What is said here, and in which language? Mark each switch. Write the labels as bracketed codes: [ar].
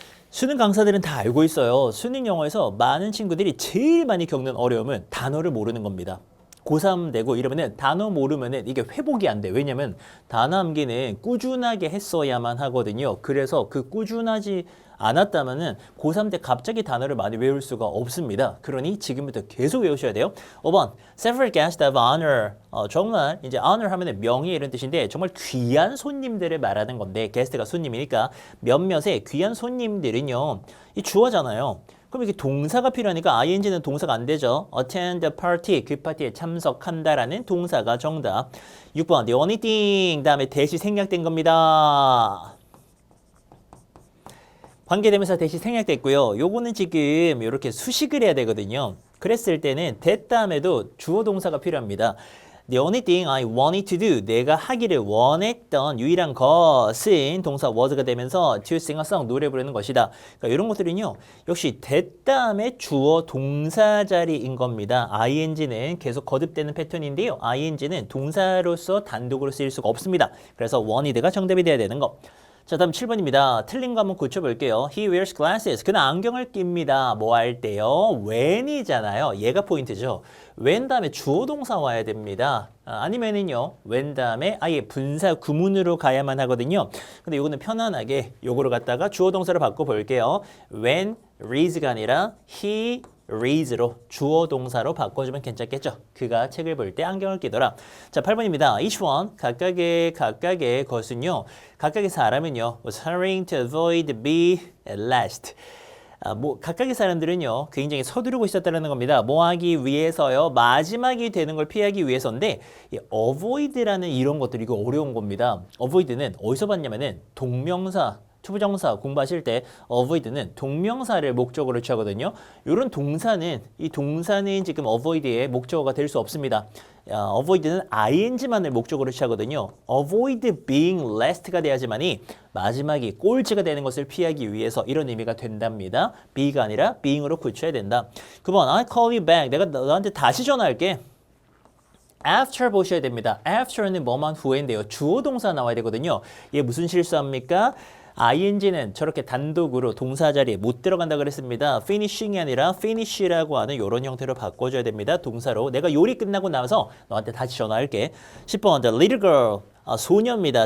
[ko] 수능 강사들은 다 알고 있어요. 수능 영어에서 많은 친구들이 제일 많이 겪는 어려움은 단어를 모르는 겁니다. 고3 되고 이러면은 단어 모르면은 이게 회복이 안 돼. 왜냐면 단어 암기는 꾸준하게 했어야만 하거든요. 그래서 그 꾸준하지 않았다면은 고3 때 갑자기 단어를 많이 외울 수가 없습니다. 그러니 지금부터 계속 외우셔야 돼요. [en] 5번, several guests of honor. [ko] 정말 이제 honor 하면은 명예 이런 뜻인데 정말 귀한 손님들을 말하는 건데 guest가 손님이니까 몇몇의 귀한 손님들은요. 이 주어잖아요. 그럼 이게 동사가 필요하니까 ing는 동사가 안 되죠. [en] attend the party, [ko] 그 파티에 참석한다라는 동사가 정답. 6번, [en] the only thing, [ko] 다음에 대시 생략된 겁니다. 관계대명사 대시 생략됐고요. 요거는 지금 이렇게 수식을 해야 되거든요. 그랬을 때는 that 다음에도 주어 동사가 필요합니다. [en] The only thing I wanted to do, [ko] 내가 하기를 원했던 유일한 것은 동사 was가 되면서 [en] to sing a song, [ko] 노래 부르는 것이다. 그러니까 이런 것들은요. 역시 that 다음에 주어 동사 자리인 겁니다. ing는 계속 거듭되는 패턴인데요. ing는 동사로서 단독으로 쓰일 수가 없습니다. 그래서 wanted가 정답이 돼야 되는 거. 자, 다음 7번입니다. 틀린 거 한번 고쳐볼게요. [en] He wears glasses. [ko] 그는 안경을 낍니다. 뭐 할 때요? when이잖아요. 얘가 포인트죠. when 다음에 주어 동사 와야 됩니다. 아니면은요, when 다음에 아예 분사 구문으로 가야만 하거든요. 근데 이거는 편안하게 요거로 갖다가 주어 동사로 바꿔볼게요. when reads가 아니라 [en] he reads [ko] 로 주어 동사로 바꿔주면 괜찮겠죠. 그가 책을 볼 때 안경을 끼더라. 자, 8번입니다. each one, 각각의 것은요. 각각의 사람은요. [en] was hurrying to avoid be at last. [ko] 각각의 사람들은요. 굉장히 서두르고 있었다는 겁니다. 뭐 하기 위해서요. 마지막이 되는 걸 피하기 위해서인데 이 avoid라는 이런 것들 이거 어려운 겁니다. avoid는 어디서 봤냐면은 동명사 투부정사 공부하실 때 avoid는 동명사를 목적으로 취하거든요. 이런 동사는 이 동사는 지금 avoid의 목적어가 될 수 없습니다. avoid는 ing만을 목적으로 취하거든요. [en] avoid being last [ko] 가 돼야지만이 마지막이 꼴찌가 되는 것을 피하기 위해서 이런 의미가 된답니다. be가 아니라 being으로 고쳐야 된다. [en] 9번 I call you back. [ko] 내가 너한테 다시 전화할게. after 보셔야 됩니다. after는 뭐만 후에인데요. 주어 동사 나와야 되거든요. 얘 무슨 실수합니까? ing는 저렇게 단독으로 동사 자리에 못 들어간다 그랬습니다. finishing이 아니라 finish라고 하는 이런 형태로 바꿔줘야 됩니다. 동사로 내가 요리 끝나고 나서 너한테 다시 전화할게. 10번 [en] the little girl [ko] 소녀입니다.